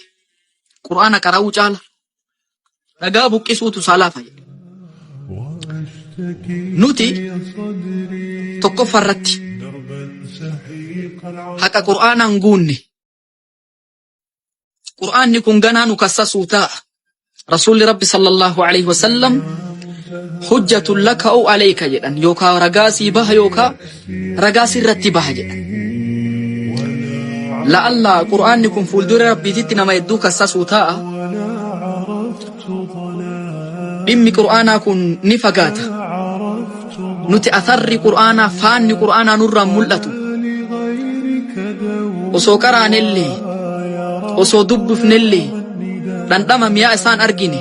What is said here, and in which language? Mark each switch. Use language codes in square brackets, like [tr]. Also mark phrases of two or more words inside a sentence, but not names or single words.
[om] Qur'aana qara'uu caala dhagaa buqqisuutu isaa laafa jedhe. Nuti tokkoffarratti haqa qur'aanaan guunne qur'aanni kun ganaa nu kassasuu ta'a. Rasuulli Rabbi [ar] صلى الله عليه وسلم حجة لك أو عليك [om] jedhan, yookaa ragaa sii baha yookaa ragaa sirratti baha jedhan. La'alla qur'aanni kun fuuldura rabbiititti nama hedduu kassasuu ta'a. Dhimmi qur'aanaa kun ni fagaata. Nuti atharri qur'aanaa, faanni qur'aanaa nurraan mul'atu osoo qaraanellee osoo dubbifnellee dhandhama mi'aa isaan argine.